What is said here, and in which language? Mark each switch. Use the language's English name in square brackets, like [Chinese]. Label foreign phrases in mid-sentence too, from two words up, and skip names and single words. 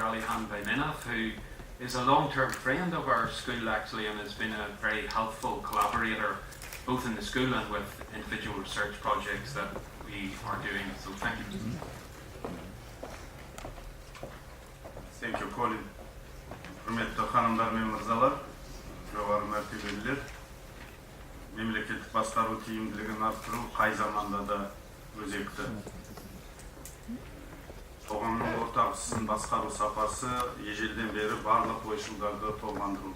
[English] Alihan Baimenov, who is a long-term friend of our school actually, and has been a very helpful collaborator both in the school and with individual research projects that we are doing. So thank you. Thank you, Colin. [Crimean Tatar] Hürmetli hanımlar ve mırzalar, [Kazakh] жоғары мәртебелілер, мемлекеттік басқару тиімділігін арттыру қай заманда да өзекті. Қоғамның ортақ ісін басқару сапасы ежелден бері барлық ойшылдарды толғандыруда.